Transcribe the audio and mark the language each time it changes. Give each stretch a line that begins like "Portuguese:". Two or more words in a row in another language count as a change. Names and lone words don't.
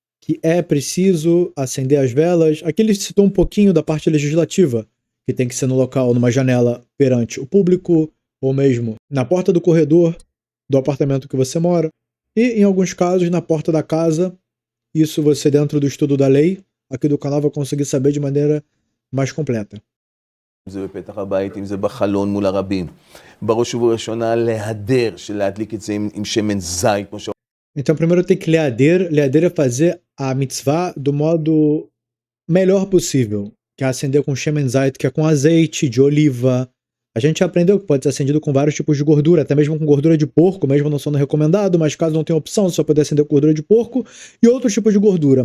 Portuguese: que é preciso acender as velas. Aqui ele citou um pouquinho da parte legislativa, que tem que ser no local, numa janela perante o público, ou mesmo na porta do corredor do apartamento que você mora. E, em alguns casos, na porta da casa. Isso você, dentro do estudo da lei, aqui do canal, vai conseguir saber de maneira mais completa.
Hebrew: אם זה בפתח הבית, אם זה בחלון מול הרבים. בראש ובראשונה להדר, של להדליק את זה עם שמן זית, כמו ש...
Portuguese: Então, primeiro tem que leader. Leader é fazer a mitzvah do modo melhor possível, que é acender com
Hebrew: שמן זית,
Portuguese: que é com azeite de oliva. A gente aprendeu que pode ser acendido com vários tipos de gordura, até mesmo com gordura de porco, mesmo não sendo recomendado, mas caso não tenha opção, você só pode acender com gordura de porco e outros tipos de gordura.